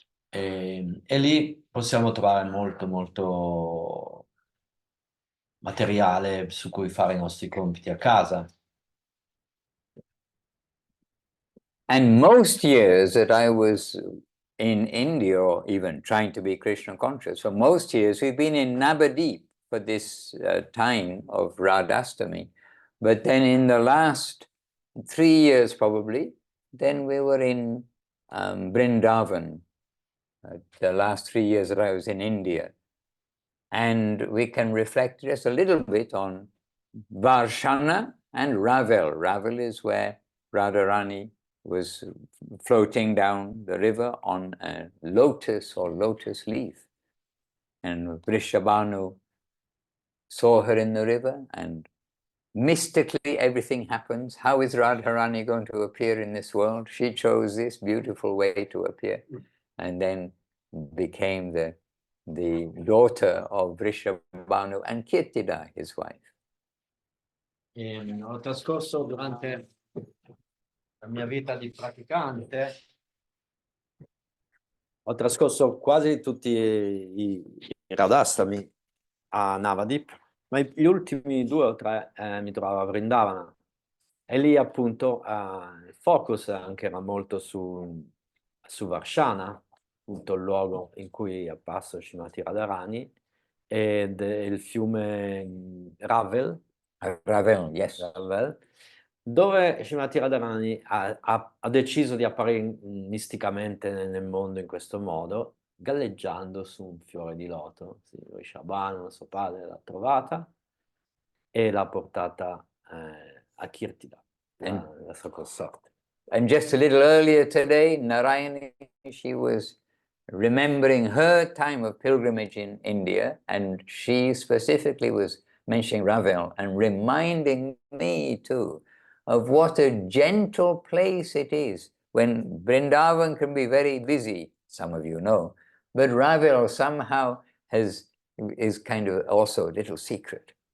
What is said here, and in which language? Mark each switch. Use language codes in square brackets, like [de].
[it] E lì possiamo trovare molto materiale su cui fare i nostri compiti a casa. [en] And most years that I was in India, or even trying to be Krishna conscious, for most years we've been in Navadip for this time of Radhastami. But then in the last 3 years probably, then we were in Vrindavan, the last 3 years that I was in India. And we can reflect just a little bit on Varshana and Ravel. Ravel is where Radharani was floating down the river on a lotus or lotus leaf. And Vrishabhanu saw her in the river, and mystically everything happens. How is Radharani going to appear in this world? She chose this beautiful way to appear, and then became the daughter of Vrishabhanu and Kirtida, his wife. [it] Ho trascorso durante la mia vita di praticante, ho trascorso quasi tutti i Radhastami a Navadip, ma gli ultimi 2 o 3 mi trovavo a Vrindavana. E lì appunto il focus anche era molto su Varshana, appunto il luogo in cui è apparso Srimati Radharani, ed il fiume Ravel, [en] Yes. [it] Ravel, dove Srimati Radharani ha deciso di apparire misticamente nel mondo in questo modo, galleggiando su un fiore di loto. Sì, Rishabhanu, suo padre, l'ha trovata e l'ha portata a Kirtida, la sua consorte. [en] And just a little earlier today, Narayani, she was remembering her time of pilgrimage in India, and she specifically was mentioning Ravel and reminding me too of what a gentle place it is when Vrindavan can be very busy, some of you know, but Ravel somehow is kind of also a little secret.